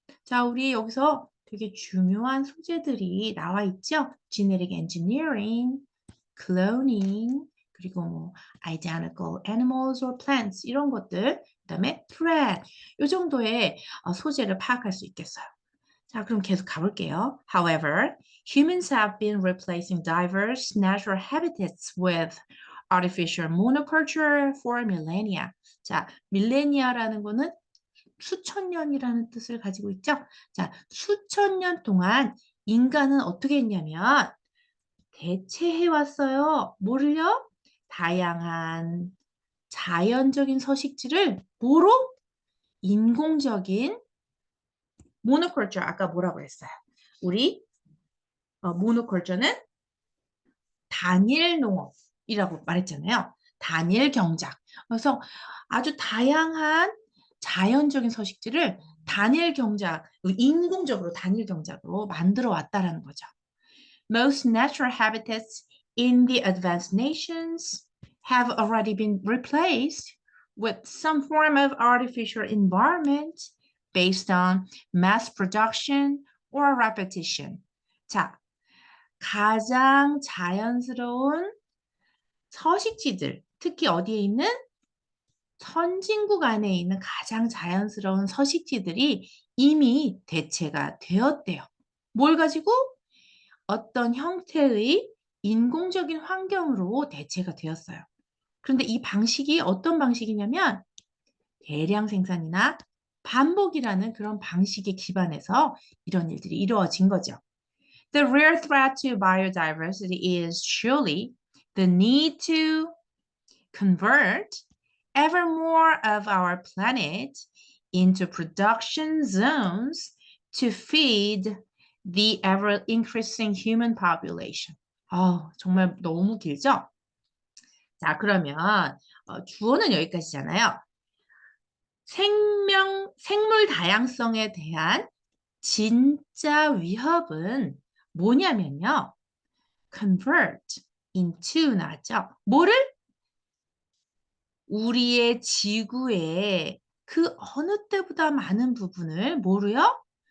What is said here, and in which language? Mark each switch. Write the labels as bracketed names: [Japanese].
[Korean] 자, 우리 여기서 되게 중요한 소재들이 나와 있죠. Genetic engineering, cloning, 그리고 뭐 [English] identical animals or plants [Korean] 이런 것들, 그다음에 threat 이 정도의 소재를 파악할 수 있겠어요. 자, 그럼 계속 가볼게요. [English] However, humans have been replacing diverse natural habitats with artificial monoculture for millennia. [Korean] 자, 밀레니아라는 거는 수천 년이라는 뜻을 가지고 있죠. 자, 수천 년 동안 인간은 어떻게 했냐면 대체해왔어요. 뭐를요? 다양한 자연적인 서식지를 뭐로? 인공적인 모노컬처 아까 뭐라고 했어요? 우리 모노컬처는 단일 농업이라고 말했잖아요. 단일 경작. 그래서 아주 다양한 자연적인 서식지를 단일 경작, 인공적으로 단일 경작으로 만들어 왔다라는 거죠. [English] Most natural habitats in the advanced nations have already been replaced with some form of artificial environment based on mass production or repetition. [Korean] 자, 가장 자연스러운 서식지들, 특히 어디에 있는 선진국 안에 있는 가장 자연스러운 서식지들이 이미 대체가 되었대요. 뭘 가지고? 어떤 형태의 인공적인 환경으로 대체가 되었어요. 그런데 이 방식이 어떤 방식이냐면 대량 생산이나 반복이라는 그런 방식에 기반해서 이런 일들이 이루어진 거죠. [English] The real threat to biodiversity is surely the need to convert ever more of our planet into production zones to feed the ever increasing human population. [Korean] 정말 너무 길죠? 자, 그러면 주어는 여기까지잖아요. 생물 다양성에 대한 진짜 위협은 뭐냐면요. convert into 나왔죠. 뭐를? 우리의 지구의 그 어느 때보다 많은 부분을 뭐로요?